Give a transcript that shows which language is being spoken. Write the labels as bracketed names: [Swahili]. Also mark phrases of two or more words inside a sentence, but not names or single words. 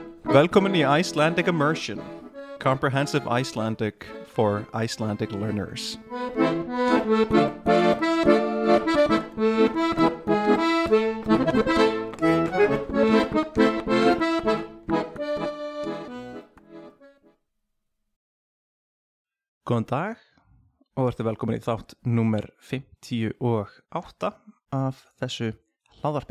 [English] Welcome to Icelandic Immersion, comprehensive Icelandic for Icelandic learners. [Icelandic] Góðan dag og verður velkomin í þátt númer 58 af þessu hlaðvarpi.